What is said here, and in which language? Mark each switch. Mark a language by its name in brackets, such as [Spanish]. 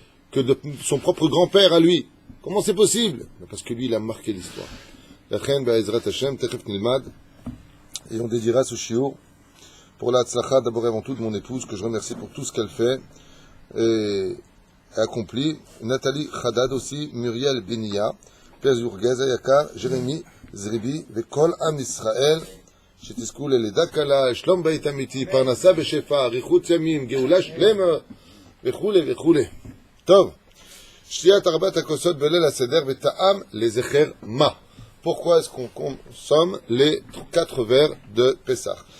[French] que de son propre grand-père à lui. Comment c'est possible? Parce que lui, il a marqué l'histoire. L'Achen Ba'ezrat Hashem, Techef Nilmad, et on dédiera ce shiur pour la tzlacha, d'abord et avant tout de mon épouse, que je remercie pour tout ce qu'elle fait et accompli. [Hebrew] Nathalie Khadad aussi, Muriel Benia, Pezur Gaza Yakar, Jérémy Zribi, Vekol Am Israël, שתזכו ללידה קלה, שלום בית אמיתי, פרנסה בשפע, אריכות ימים, גאולה שלמה, וכולי וכולי. טוב, שתיית ארבעת הכוסות בליל הסדר וטעם לזכר מה? [French] Pourquoi est-ce qu'on consomme les 4 verres de Pessah?